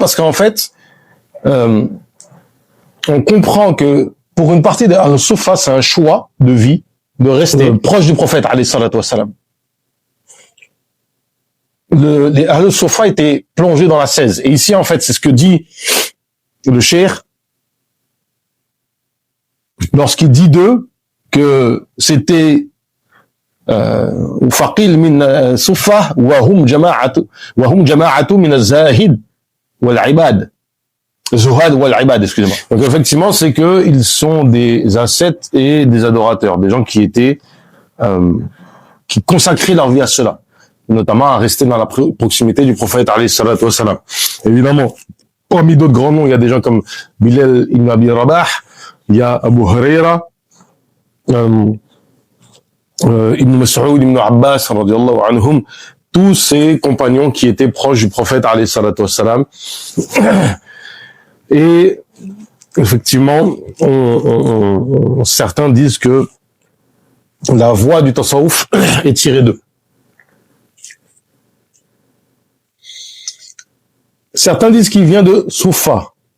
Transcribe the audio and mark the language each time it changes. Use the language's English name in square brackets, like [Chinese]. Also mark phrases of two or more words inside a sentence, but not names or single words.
[French] Parce qu'en fait, on comprend que pour une partie des Ahl-Sufa, c'est un choix de vie de rester proche du prophète, [Arabic] عليه الصلاة والسلام. [French] Les Ahl-Sufa étaient plongés dans la 16. Et ici, en fait, c'est ce que dit le cheikh lorsqu'il dit d'eux que c'était [Arabic] فقيل من صفة وهم جماعة من الزاهد والعباد. زهاد والعباد, [French] excusez-moi. Donc effectivement, c'est que ils sont des ascètes et des adorateurs, des gens qui étaient qui consacraient leur vie à cela, notamment à rester dans la proximité du prophète [Arabic] عليه الصلاة والسلام. [French] Évidemment, parmi d'autres grands noms, il y a des gens comme Bilal ibn Abi Rabah, il y a Abu Huraira, Ibn Mas'ud, Ibn Abbas, [Arabic] رضي الله عنهم, [French] tous ces compagnons qui étaient proches du prophète [Arabic] عليه الصلاة والسلام. [French] Et effectivement, certains disent que la voie du tasawwuf est tirée d'eux. Certains disent qu'il vient de Soufa.